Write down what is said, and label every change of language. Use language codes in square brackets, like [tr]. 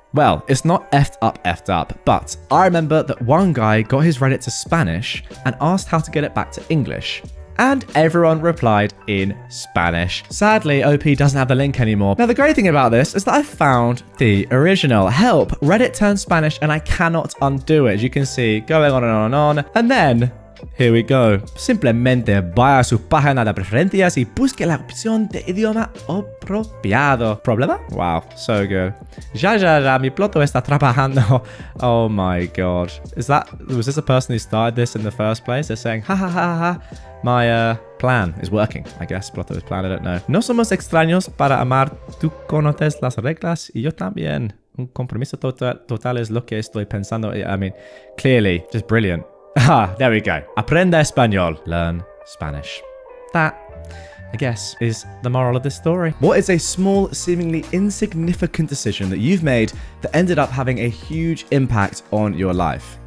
[en] Well, it's not effed up, but I remember that one guy got his Reddit to Spanish and asked how to get it back to English. And everyone replied in Spanish. Sadly, OP doesn't have the link anymore. Now, the great thing about this is that I found the original. Help, Reddit turned Spanish and I cannot undo it. As you can see, going on and on and on. And then, here we go. [es] Simplemente vaya a su página de preferencias y busque la opción de idioma apropiado. ¿Problema? [en] Wow, so good. [es] Ya, mi ploto está trabajando. [en] Oh my god. Was this a person who started this in the first place? They're saying, ha ha ha ha. My plan is working, I guess. Ploto's plan, I don't know. [es] No somos extraños para amar. Tú conoces las reglas y yo también. Un compromiso total es lo que estoy pensando. [en] I mean, clearly, just brilliant. Ah, there we go. [es] Aprenda español. [en] Learn Spanish. That, I guess, is the moral of this story. What is a small, seemingly insignificant decision that you've made that ended up having a huge impact on your life?